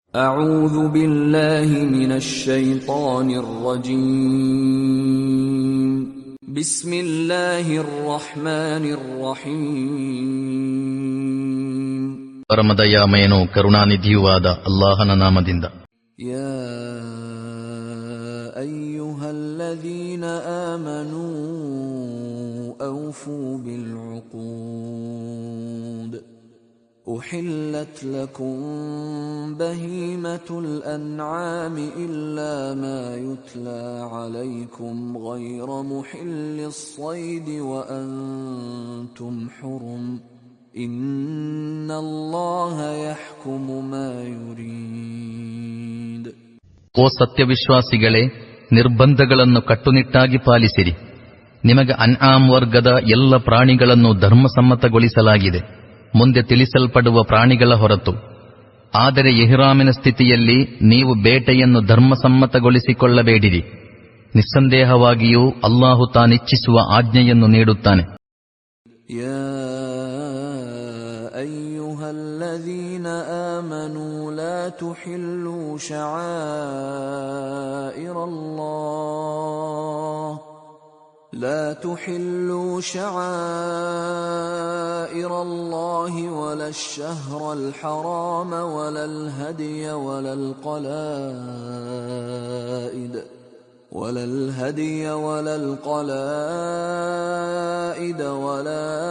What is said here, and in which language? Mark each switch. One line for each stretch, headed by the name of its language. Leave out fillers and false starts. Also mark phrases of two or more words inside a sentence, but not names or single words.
Arabic: أعوذ بالله من الشيطان الرجيم بسم الله الرحمن الرحيم
Kannada: ಪರಮದಯಾಮಯನೂ ಕರುಣಾನಿಧಿಯೂ ಆದ ಅಲ್ಲಾಹನ ನಾಮದಿಂದ.
Arabic: يا أيها الذين آمنوا أوفوا بالعقود أحلت لكم بهيمة الأنعام إلا ما يتلى عليكم غير محل الصيد وأنتم حرم إن الله يحكم ما يريد.
Kannada: ಓ ಸತ್ಯವಿಶ್ವಾಸಿಗಳೇ, ನಿರ್ಬಂಧಗಳನ್ನು ಕಟ್ಟುನಿಟ್ಟಾಗಿ ಪಾಲಿಸಿರಿ. ನಿಮಗೆ ಅನ್ಆಮ್ ವರ್ಗದ ಎಲ್ಲ ಪ್ರಾಣಿಗಳನ್ನು ಧರ್ಮಸಮ್ಮತಗೊಳಿಸಲಾಗಿದೆ, ಮುಂದೆ ತಿಳಿಸಲ್ಪಡುವ ಪ್ರಾಣಿಗಳ ಹೊರತು. ಆದರೆ ಇಹ್ರಾಮಿನ ಸ್ಥಿತಿಯಲ್ಲಿ ನೀವು ಬೇಟೆಯನ್ನು ಧರ್ಮಸಮ್ಮತಗೊಳಿಸಿಕೊಳ್ಳಬೇಡಿರಿ. ನಿಸ್ಸಂದೇಹವಾಗಿಯೂ ಅಲ್ಲಾಹು ತಾನಿಚ್ಛಿಸುವ ಆಜ್ಞೆಯನ್ನು ನೀಡುತ್ತಾನೆ.
Arabic: يا أيها الذين آمنوا لا تحلوا شعائر الله لا تحلوا شعائر الله ولا الشهر الحرام ولا الهدي ولا القلائد ولا